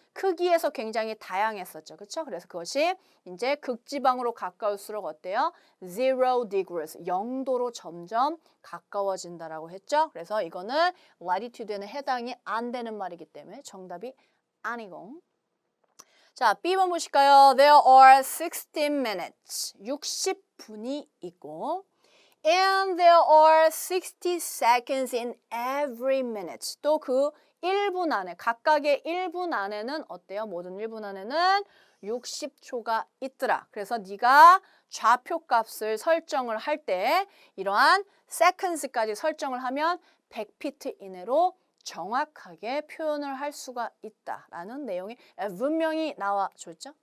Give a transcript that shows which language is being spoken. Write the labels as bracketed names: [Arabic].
[Korean] 크기에서 굉장히 다양했었죠. 그렇죠? 그래서 그것이 이제 극지방으로 가까울수록 어때요? [English] 0 degrees. [Korean] 0도로 점점 가까워진다라고 했죠. 그래서 이거는 latitude에는 해당이 안 되는 말이기 때문에 정답이 아니고. 자, B번 보실까요? [English] There are 60 minutes. [Korean] 60분이 있고 [English] and there are 60 seconds in every minute. [Korean] 또 그 1분 안에, 각각의 1분 안에는 어때요? 모든 1분 안에는 60초가 있더라. 그래서 네가 좌표 값을 설정을 할 때 이러한 seconds까지 설정을 하면 100피트 이내로 정확하게 표현을 할 수가 있다라는 내용이 분명히 나와줬죠.